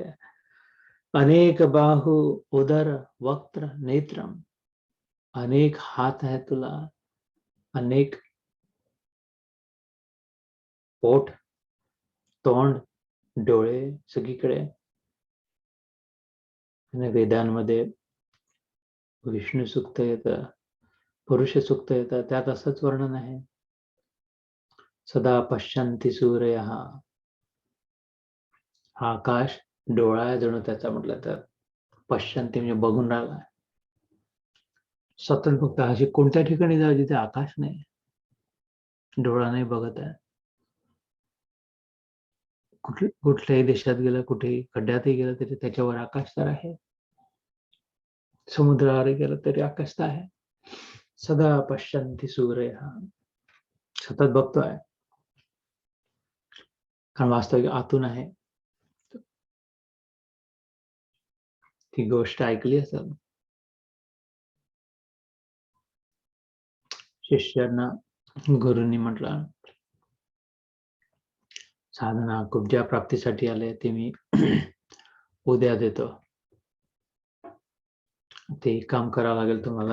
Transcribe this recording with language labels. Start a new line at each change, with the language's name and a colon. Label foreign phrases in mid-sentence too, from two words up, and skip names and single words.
Sanskrit: अनेक बाहू उदर वक्त्र नेत्रम,
Marathi: अनेक हात आहे तुला, अनेक पोट, तोंड, डोळे, सगळीकडे. आणि वेदांमध्ये विष्णू सूक्त येतं, पुरुष सूक्त येतं, त्यात असंच वर्णन आहे.
Sanskrit: सदा पश्यन्ति सूर्य,
Marathi: हा आकाश डोळा आहे जणू त्याचा, म्हटलं तर पश्यन्ति म्हणजे बघून राहिला, सतत बघता. अशी कोणत्या ठिकाणी जाऊ जिथे आकाश नाही, डोळा नाही बघत आहे. कुठल्याही देशात गेलं, कुठेही खड्ड्यातही गेलं तरी त्याच्यावर आकाश तर आहे, समुद्रावर गेलं तरी आकाश तर आहे.
Sanskrit: सदा पश्यन्ति सूर्य,
Marathi: हा सतत बघतोय, कारण वास्तविक आतून आहे. ती गोष्ट ऐकली असेल. शिष्यांना गुरुंनी म्हटलं, साधना खूप ज्या प्राप्तीसाठी आले ते मी उद्या देतो, ते काम करावं लागेल तुम्हाला.